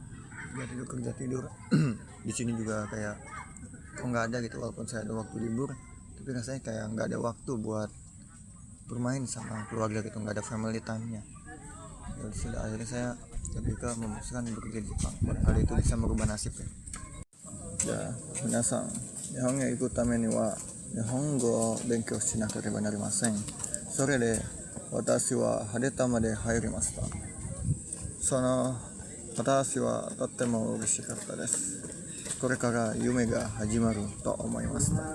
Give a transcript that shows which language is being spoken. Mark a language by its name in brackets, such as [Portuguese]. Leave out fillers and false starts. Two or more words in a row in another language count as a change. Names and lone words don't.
[Indonesian] Di sini juga kayak kok nggak ada gitu, walaupun saya ada waktu libur tapi rasanya kayak nggak ada waktu buat bermain sama keluarga gitu, nggak ada [English] family time- [Indonesian] nya. Ya sudah, akhirnya saya ketika memutuskan bekerja di Jepang, kali itu bisa merubah nasib ya. Ya, [Japanese] みなさん、日本が行くためには日本語を勉強しなければなりません. それで私はハレタマで入ります. その私はとても嬉しかったです. これから夢が始まると思いました。